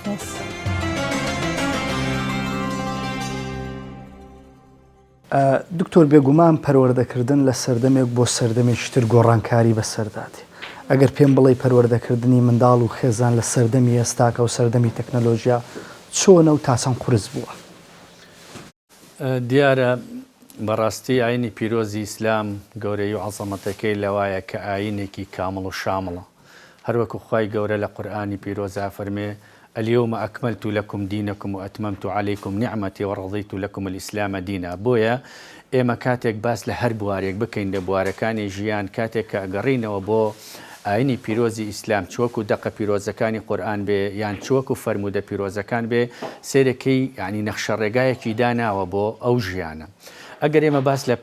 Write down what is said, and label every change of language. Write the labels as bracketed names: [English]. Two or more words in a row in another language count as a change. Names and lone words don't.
[Central Kurdish] دکتۆر بێگومان پەروەردەکردن لە سەردەمێک بۆ سەردەمێکتر گۆڕانکاری بەسەرداتی ئەگەر پێم بڵێ پەروەردەکردنی منداڵ و خێزان لە سەردەمی ئێستاکە و سەردەمی تەکنەلۆژیا چۆنە و تاچەند قورس بووە دیارە بەڕاستی ئاینی پیرۆزی ئیسلام گەورەی و عەزەمەتەکەی لەوایە کە ئاینێکی کامڵ و شامڵە هەروەکو خوای گەورە لە قورئانی پیرۆزا فەرمێ [Arabic] اليوم أكملت لكم دينكم وأتممت عليكم نعمتي ورضيت لكم الإسلام [Central Kurdish] دينا بويا ئێمە کاتێک باس لە هەر بوارێک بکەین لە بوارەکانی ژیان کاتێک کە ئەگەڕینەوە بۆ ئاینی پیرۆزی ئیسلام چوەکو دەقە پیرۆزەکانی قورئان بێ یان چوەکو فەرموودە پیرۆزەکان بێ سێرەکەی ینی نەخشە ڕێگایەکی داناوە بۆ ئەو ژیانە ئەگەر ئێمە باس لە